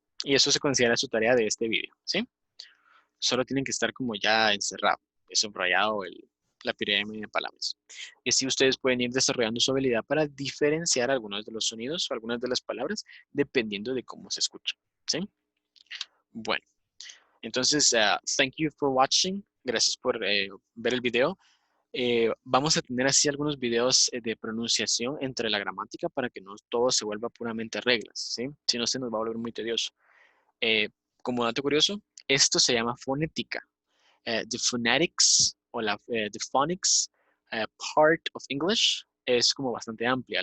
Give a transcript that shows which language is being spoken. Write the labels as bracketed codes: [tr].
[es] Y eso se considera su tarea de este video, ¿sí? Solo tienen que estar como ya encerrado, subrayado la pirámide de palabras. Y así ustedes pueden ir desarrollando su habilidad para diferenciar algunos de los sonidos o algunas de las palabras dependiendo de cómo se escuchan, ¿sí? [en] Bueno, entonces, thank you for watching. [es] Gracias por ver el video. Vamos a tener así algunos videos de pronunciación entre la gramática para que no todo se vuelva puramente reglas, ¿sí? Si no, se nos va a volver muy tedioso. Eh, como dato curioso, esto se llama fonética. [en] the phonetics o the phonics part of English [es] es como bastante amplia.